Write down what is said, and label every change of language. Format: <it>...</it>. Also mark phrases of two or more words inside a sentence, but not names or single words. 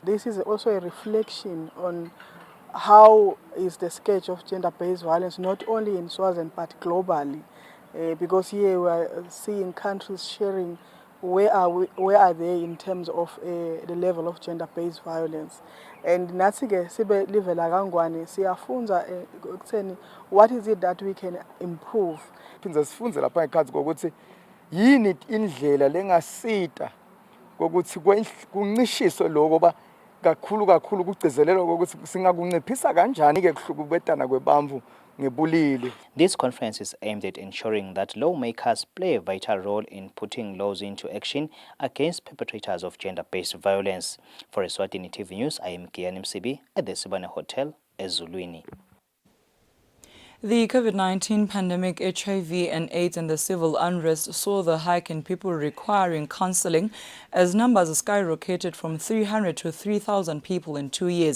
<en>This is also a reflection on how is the sketch of gender-based violence, not only in Swaziland but globally, because here we are seeing countries sharing where are they in terms of the level of gender-based violence.</en> <ss>And nathi-ke sibe live la kangwane siyafunza ekutheni</ss> <en>what is it that we can improve.</en> <ss>Phinza sifunze lapha ngekhathi kokuthi yini indlela lengasita kokuthi kuncishiswe lokho ba kakhulu kugcizelelwa kokuthi singakunciphisa kanjani ke kuhlukubetana kwebamvu ngebulili.</ss> <en>This conference is aimed at ensuring that lawmakers play a vital role in putting laws into action against perpetrators of gender-based violence. For Eswatini TV News, I am Kian Msibi at the Sibane Hotel, Ezulwini. The COVID-19 pandemic, HIV and AIDS and the civil unrest saw the hike in people requiring counseling as numbers skyrocketed from 300 to 3,000 people in 2 years.</en>